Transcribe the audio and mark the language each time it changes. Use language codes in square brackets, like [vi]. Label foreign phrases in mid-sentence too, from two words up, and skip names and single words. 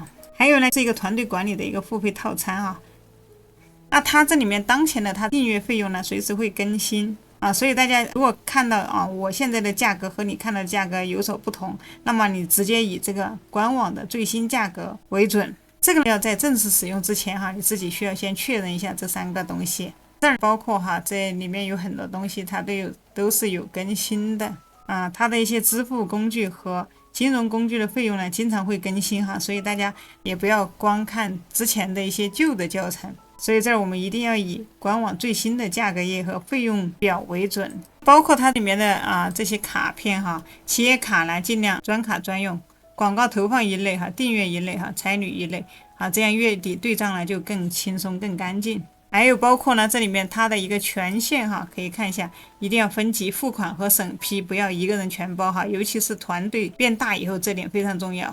[zh] 還有呢，是一個團隊管理的一個付費套餐那它這裡面當前的它訂閱費用呢隨時會更新所以大家如果看到我現在的價格和你看到的價格有所不同，那麼你直接以這個官網的最新價格為準。這個要在正式使用之前你自己需要先確認一下這3個東西。這兒包括這裡面有很多東西它都是有更新的它的一些支付工具和金融工具的費用呢經常會更新所以大家也不要光看之前的一些舊的教程。所以这兒我們一定要以官網最新的價格頁和費用表為準，包括它裡面的這些卡片企業卡呢盡量專卡專用，廣告投放一類訂閱一類差旅一類這樣月底對賬呢就更輕鬆更乾淨。還有包括呢這裡面它的一個權限可以看一下，一定要分級付款和審批，不要一個人全包尤其是團隊變大以後，這點非常重要。